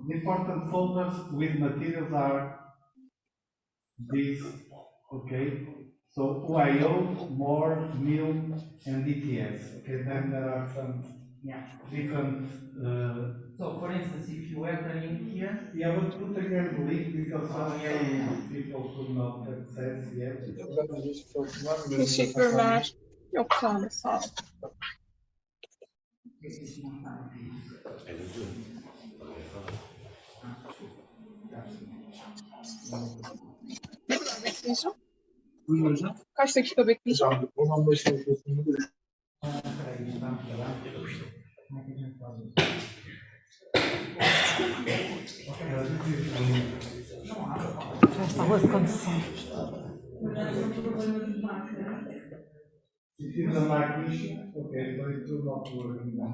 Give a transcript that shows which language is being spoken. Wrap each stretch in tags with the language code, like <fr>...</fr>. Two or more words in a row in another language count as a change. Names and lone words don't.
<en>The important folders with materials are these, okay? So UIO, MORE, MIL, and DTS. Okay, then there are some different. So, for instance, if you enter in here, Yeah, but put again the link because some people could not access yet.</en> <tr>Teşekkürler. Yok sağ ol, sağ ol. Ne kadar bekleyeceğim? Buyurun hocam. Kaç dakika bekleyeceğim? Hocam 10-15 dakikasında</tr> <pt>Já está a condição.</pt> <en>It is a Mac issue, okay, so it will not work now.</en>